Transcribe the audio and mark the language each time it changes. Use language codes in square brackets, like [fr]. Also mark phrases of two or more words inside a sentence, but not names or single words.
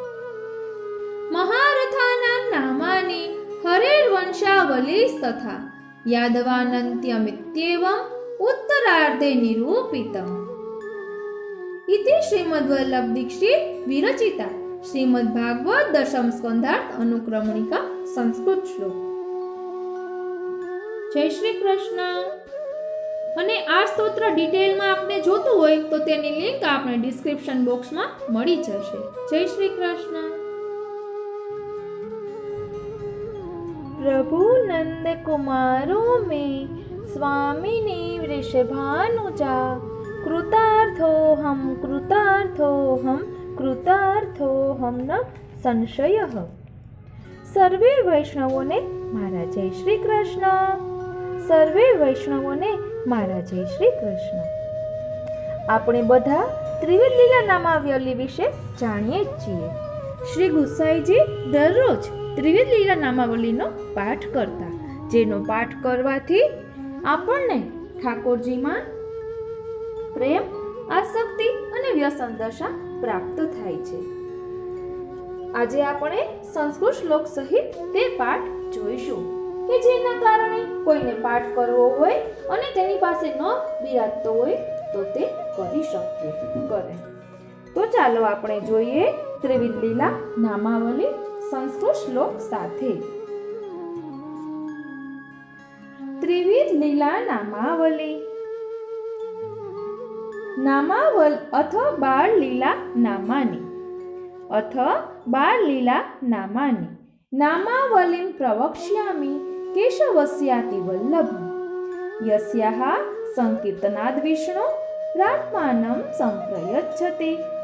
[sa] महारथानां नामानि हरेर्वंशावलीस्तथा यादवानन्त्यमित्येवम् उत्तरार्धे निरूपितम् इति श्रीमद्वल्लभ दीक्षित विरचिता श्रीमद्भागवत दशम स्कंधार्थ अनुक्रमणिका संस्कृत श्लोक। [hi] जय श्री कृष्ण। [gu] અને આ સ્તોત્ર ડિટેલમાં આપને જોતું હોય તો તેની લિંક આપણે ડિસ્ક્રિપ્શન બોક્સમાં મળી જશે। જય શ્રી કૃષ્ણ। [sa] प्रभु नंद कुमारो में स्वामिनी वृषभानुजा कृतार्थोऽहं न संशयः। [gu] સર્વે વૈષ્ણવોને મારા જય શ્રી કૃષ્ણ। સર્વે વૈષ્ણવોને મારા જય શ્રી કૃષ્ણ। આપણે બધા ત્રિવિધ લીલા નામાવલી વિશે જાણીએ છીએ। શ્રી ગુસાઈજી દરરોજ ત્રિવિધ લીલા નામાવલીનો પાઠ કરતા, જેનો પાઠ કરવાથી આપણને ઠાકોરજીમાં પ્રેમ, આસક્તિ અને વ્યસન દશા પ્રાપ્ત થાય છે। આજે આપણે સંસ્કૃત શ્લોક સહિત તે પાઠ જોઈશું કે જેના કારણે કોઈને પાઠ કરવો હોય અને તેની પાસે ન બિરાજતો હોય તો તે કરી શકે કરે। તો ચાલો આપણે જોઈએ ત્રિવિધ લીલા નામાવલી સંસ્કૃત શ્લોક સાથે। [sa] त्रिविध लीला नामावली। नामावल अथ बाळ लीला नामानि। अथ बाळ लीला नामानि नामावलीं प्रवक्ष्यामि केशवस्याति वल्लभम् यस्याः संकीर्तनाद् विष्णु रात्मानं संप्रयच्छति।